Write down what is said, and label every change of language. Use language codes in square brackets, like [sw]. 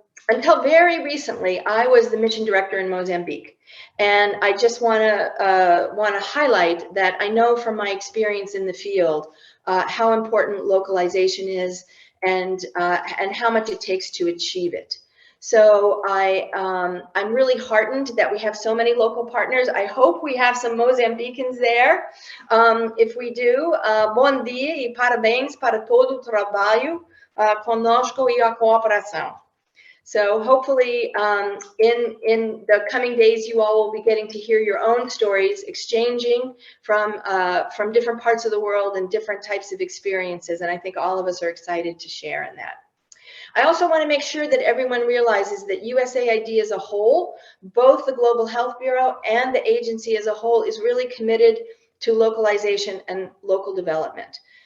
[en] Until very recently, I was the mission director in Mozambique, and I just want to highlight that I know from my experience in the field how important localization is and how much it takes to achieve it. So I'm really heartened that we have so many local partners. I hope we have some Mozambicans there. If we do, [pt] bom dia e parabéns para todo o trabalho conosco e a cooperação. [en] So hopefully in the coming days, you all will be getting to hear your own stories, exchanging from different parts of the world and different types of experiences. And I think all of us are excited to share in that. I also want to make sure that everyone realizes that USAID as a whole, both the Global Health Bureau and the agency as a whole, is really committed to localization and local development.